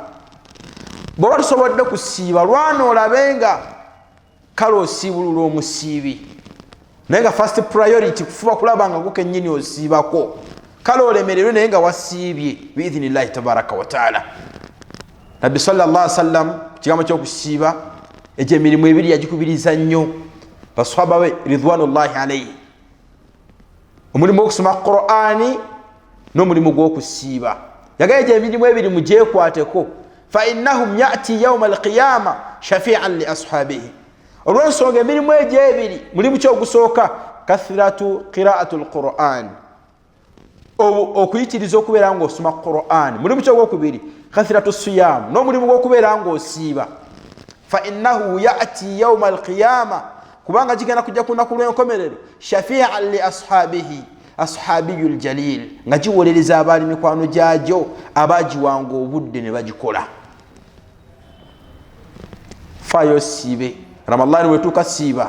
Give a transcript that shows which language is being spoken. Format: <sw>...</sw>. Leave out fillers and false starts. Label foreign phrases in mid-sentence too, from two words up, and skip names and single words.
<lg>bw'oba tusobodde kusiiba lwana olabe nga kale osiibulula omusiibi naye nga</lg> <en>first priority</en> <lg>kufuba kulaba nga gukennyini osiibako. kale olemererwe naye nga wasiibye</lg> <ar>بإذن الله تبارك وتعالى.</ar> <lg>nabbi</lg> <ar>صلى الله عليه وسلم</ar> <lg>kigambo ky'okusiiba egyo emirimu ebiri yagikubiriza nnyo basahaba be</lg> <ar>رضوان الله عليه.</ar> <lg>omulimu gw'okusoma Qur'ani n'omulimu gw'okusiiba. yagala egyo emirimu ebiri mugyekwateko</lg> <ar>فإنهم يأتي يوم القيامة شفيعا لأصحابه.</ar> <lg>olw'ensonga emirimu egyo ebiri mulimu ky'ogusooka</lg> <ar>كثرة قراءة القرآن</ar> <lg>okuyitiriza okubeera nga osoma Qur'an. mulimu ky'ogwokubiri</lg> <ar>كثرة صيام</ar> <lg>n'omulimu gw'okubeera nga osiiba.</lg> <ar>فإنه يأتي يوم القيامة</ar> <lg>kubanga kigenda kujja ku lunaku lw'enkomerero</lg> <ar>شفيعا لأصحابه أصحابه الجليل</ar> <lg>nga giwolereza abaali mikwano gyagyo abagiwanga obudde ne bagikola. fayo siibe Ramadhani wetuuka siiba.</lg>